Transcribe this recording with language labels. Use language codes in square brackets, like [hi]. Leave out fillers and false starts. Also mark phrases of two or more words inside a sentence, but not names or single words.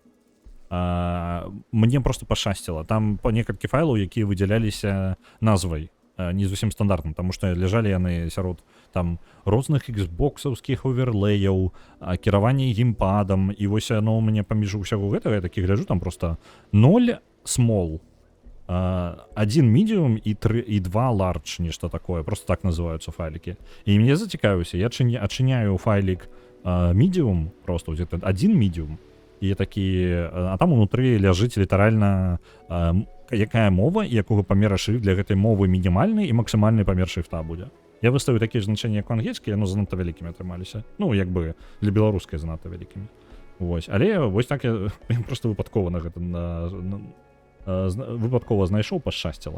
[be] Мне просто пашчасціла. Там па некалькі файлаў, якія выдзяляліся назвай, не зусім стандартным, таму што ляжалі яны сярод там розных Xbox-аўскіх оверлеяў, кіравання геймпадам, і вось яно ў мяне паміж усяго гэтага, я такі гляджу, там просто 0 small, 1 medium і 2 large, нешта такое, просто так называюцца файлікі. І мне зацікавіўся, я адчыняю файлік medium, просто 1 medium, і такі, а там унутры ляжыць літаральна якая мова і якога памера шрыфт для гэтай мовы мінімальны і максімальны памер шрыфта будзе. Я выставіў такія значэнні, як у англійскай, яно занадта вялікімі атрымаліся. Ну, як бы для беларускай занадта вялікімі. Вось, але вось так я просто выпадкова на гэта выпадкова знайшоў, пашчасціла.